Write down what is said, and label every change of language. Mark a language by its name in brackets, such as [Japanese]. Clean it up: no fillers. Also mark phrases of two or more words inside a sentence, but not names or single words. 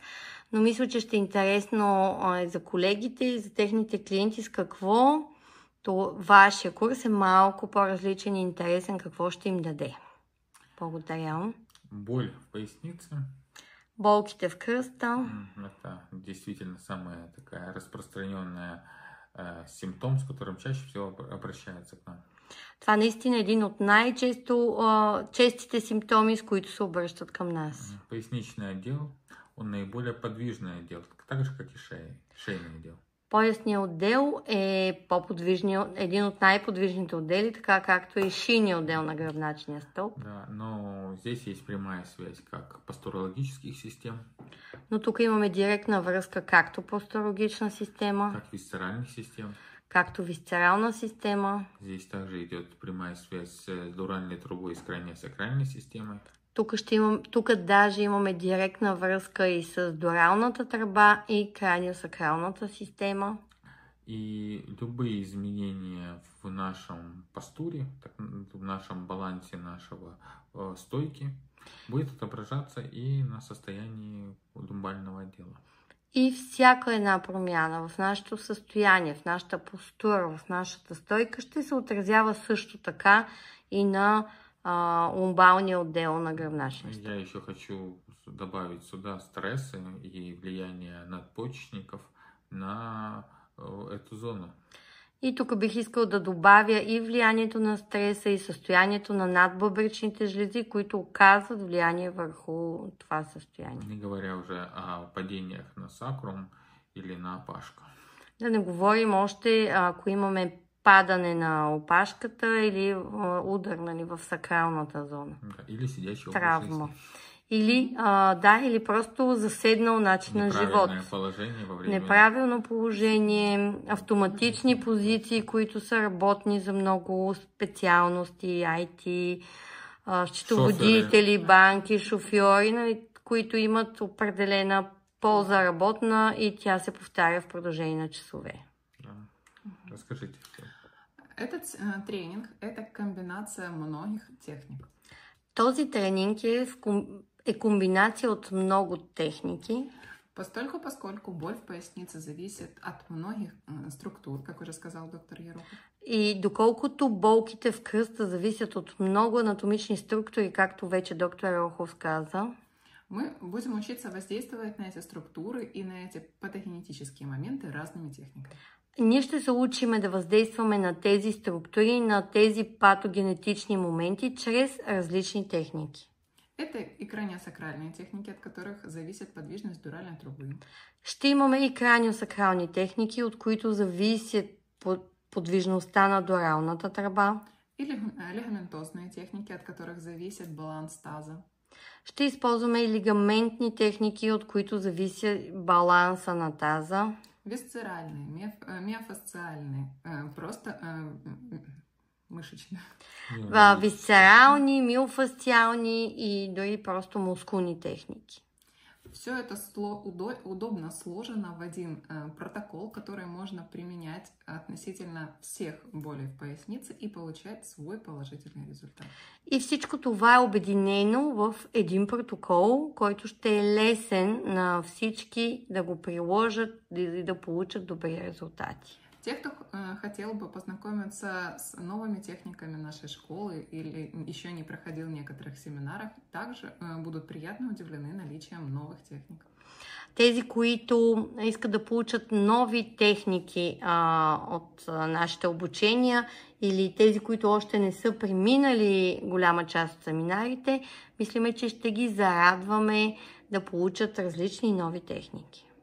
[Bulgarian] Но мисля, че ще е интересно за колегите и за техните клиенти с какво вашия курс е малко по-различен и интересен, какво ще им даде. Благодаря. [Russian] Боль в пояснице. [Bulgarian] Болките в кръста. [Russian] Это действительно самая такая распространенная симптом, с которым чаще всего обращаются к нам. [Bulgarian] Това наистина е един от честите симптоми, с които се обръщат към нас. [Russian] Поясничный отдел, он наиболее подвижный отдел, так же, как и шейный отдел. [Bulgarian] Поясният отдел е един от най-подвижните отдели, така както и шийният отдел на гръбначния стълб. [Russian] Да, но здесь есть прямая связь как постурологических систем. [Bulgarian] Но тук имаме директна връзка както постурологична система, [Russian] как висцеральных систем. [Bulgarian] Както висцерална система. [Russian] Здесь также идет прямая связь с дуральной трубой и с краниосакральной системой. [Bulgarian] Тук даже имаме директна връзка и с дуралната тръба и краниосакралната система. [Russian] И любые изменения в нашем постуре, в нашем балансе нашего стойки, будет отображаться и на состоянии лумбального отдела. [Bulgarian] И всяка една промяна в нашето състояние, в нашата постура, в нашата стойка ще се отразява също така и на лумбалния отдел на гръбначния стълб. [Russian] Я еще хочу добавить сюда стрессы и влияние надпочечников на эту зону. [Bulgarian] И тук бих искал да добавя и влиянието на стреса и състоянието на надбъбречните жлези, които оказват влияние върху това състояние. [Russian] Не говоря уже о падениях на сакрум или на опашка. [Bulgarian] Да не говорим още, ако имаме падане на опашката или удар в сакралната зона. Да, или седяща травма. Или просто заседнал начин на живот. Неправилно положение, автоматични позиции, които са работни за много специалности, IT, счетоводители, банки, шофьори, които имат определена полза работна и тя се повтаря в продължение на часове. [Russian] Расскажите. Этот тренинг – это комбинация многих техник. [Bulgarian] Този тренинг е комбинация от много техники. [Russian] Поскольку боль в пояснице зависит от многих структур, как уже сказал доктор Ерохов. [Bulgarian] И доколкото болките в кръста зависят от много анатомични структури, както вече доктор Ерохов каза, [Russian] мы будем учиться воздействовать на эти структуры и на эти патогенетические моменты разными техниками. [Bulgarian] Ние ще се учиме да въздействаме на тези структури, на тези патогенетични моменти чрез различни техники. [Russian] Это и краниосакральные техники, от которых зависит подвижность дуральной трубы. [Bulgarian] Ще имаме и краниосакрални техники, от които зависят подвижността на дуралната тръба. [Russian] Или лигаментозные техники, от которых зависит баланс таза. [Bulgarian] Ще използваме и лигаментни техники, от които зависи баланса на таза. [Russian] Висцеральные, миофасциальные, просто мышечные. [Bulgarian] Висцерални, миофасциални и дори просто мускулни техники. [Russian] Все это удобно сложено в один протокол, который можно применять относительно всех болей в пояснице и получать свой положительный результат. [Bulgarian] И всичко това е обединено в един протокол, който ще е лесен на всички да го приложат и да получат добри резултати. [Russian] Те, кто хотел бы познакомиться с новыми техниками нашей школы или еще не проходил некоторых семинарах, также будут приятно удивлены наличием новых техник. [Bulgarian] Тези, които искат да получат нови техники от нашите обучения или тези, които още не са преминали голяма част от семинарите, мислиме, че ще ги зарадваме да получат различни нови техники.